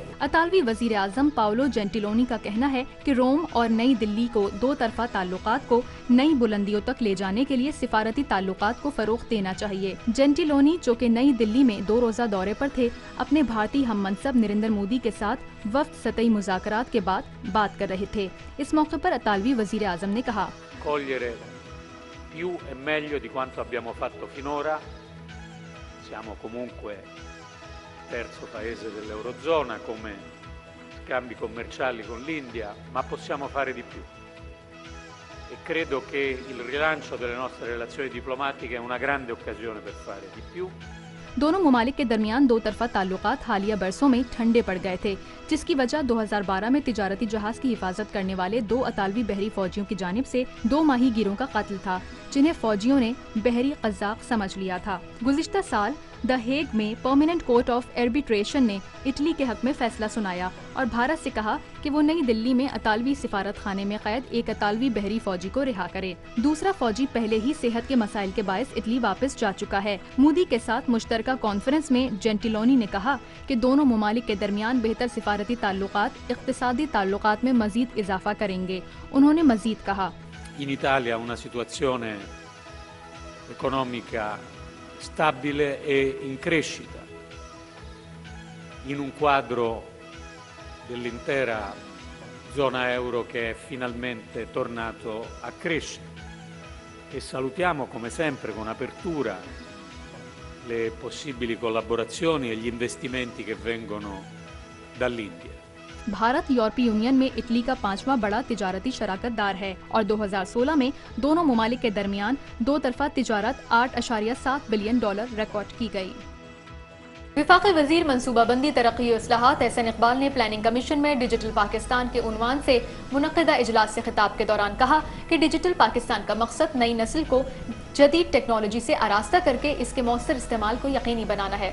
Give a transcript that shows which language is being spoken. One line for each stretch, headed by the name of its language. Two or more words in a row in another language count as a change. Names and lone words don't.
Urdu: اطالوی وزیر اعظم پاؤلو جینٹیلونی کا کہنا ہے کہ روم اور نئی دہلی کو 2 طرفہ تعلقات کو نئی بلندیوں تک لے جانے کے لیے سفارتی تعلقات کو فروغ دینا چاہیے. جینٹیلونی، جو کہ نئی دہلی میں 2 روزہ دورے پر تھے، اپنے بھارتی ہم منصب نریندر مودی کے ساتھ وفد سطحی مذاکرات کے بعد بات کر رہے تھے. اس موقع پر اطالوی وزیر اعظم نے کہا,
Italian: cogliere più e meglio di quanto abbiamo fatto finora. Siamo comunque il terzo paese dell'Eurozona come scambi commerciali con l'India, ma possiamo fare di più. E credo che il rilancio delle nostre relazioni diplomatiche è una grande occasione per fare di più.
Urdu: دونوں ممالک کے درمیان دو طرفہ تعلقات حالیہ برسوں میں ٹھنڈے پڑ گئے تھے، جس کی وجہ 2012 میں تجارتی جہاز کی حفاظت کرنے والے 2 اطالوی بحری فوجیوں کی جانب سے 2 ماہی گیروں کا قتل تھا، جنہیں فوجیوں نے بحری قزاق سمجھ لیا تھا. گزشتہ سال دی ہیگ میں پرمیننٹ کورٹ آف آربٹریشن نے اٹلی کے حق میں فیصلہ سنایا اور بھارت سے کہا کہ وہ نئی دہلی میں اطالوی سفارت خانے میں قید ایک اطالوی بحری فوجی کو رہا کرے. دوسرا فوجی پہلے ہی صحت کے مسائل کے باعث اٹلی واپس جا چکا ہے. مودی کے ساتھ مشترکہ کانفرنس میں جینٹیلونی نے کہا کہ دونوں ممالک کے درمیان بہتر سفارتی تعلقات اقتصادی تعلقات میں مزید اضافہ کریں گے. انہوں نے مزید کہا,
Italian: In Italia una situazione economica stabile e in crescita, in un quadro dell'intera zona euro che è finalmente tornato a crescere, e salutiamo come sempre con apertura le possibili collaborazioni e gli investimenti che vengono dall'India.
Urdu: بھارت یورپی یونین میں اٹلی کا 5واں بڑا تجارتی شراکت دار ہے اور 2016 میں دونوں ممالک کے درمیان دو طرفہ تجارت $8.7 بلین ریکارڈ کی گئی. وفاقی وزیر منصوبہ بندی ترقی اور اصلاحات احسن اقبال نے پلاننگ کمیشن میں ڈیجیٹل پاکستان کے عنوان سے منعقدہ اجلاس سے خطاب کے دوران کہا کہ ڈیجیٹل پاکستان کا مقصد نئی نسل کو جدید ٹیکنالوجی سے آراستہ کر کے اس کے مؤثر استعمال کو یقینی بنانا ہے.